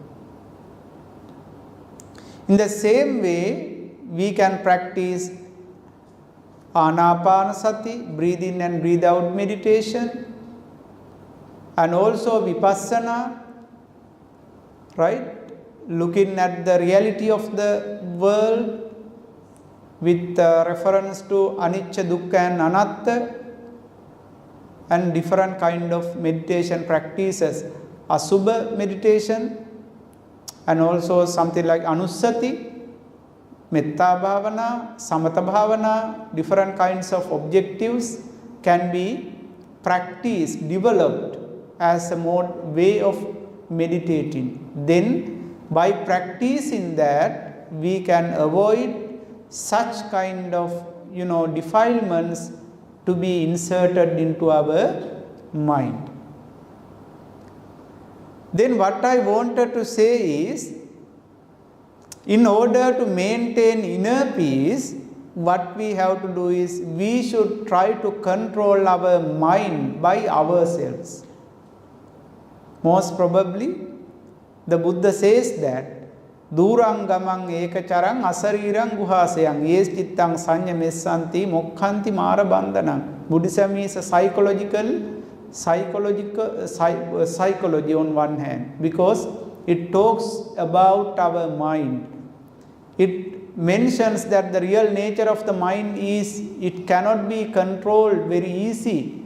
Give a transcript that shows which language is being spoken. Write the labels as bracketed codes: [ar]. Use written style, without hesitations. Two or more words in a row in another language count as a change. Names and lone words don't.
[en] In the same way, we can practice anapanasati, breathe in and breathe out meditation, and also vipassana, right? Looking at the reality of the world with reference to [pi] anicca, dukkha and anatta, [en] and different kind of meditation practices. Asubha meditation, and also something like [pi] anussati, metta bhavana, samatha bhavana, [en] different kinds of objectives can be practiced, developed as a way of meditating. Then by practicing that, we can avoid such kind of defilements to be inserted into our mind. Then what I wanted to say is, in order to maintain inner peace, what we have to do is, we should try to control our mind by ourselves. Most probably, the Buddha says that, [pi] Durang gamang ekacarang asarirang guhasayang yes chittang sanya messanti mokhanti mara bandhanam. [en] Buddhism is a psychology on one hand, because it talks about our mind. It mentions that the real nature of the mind is, it cannot be controlled very easy.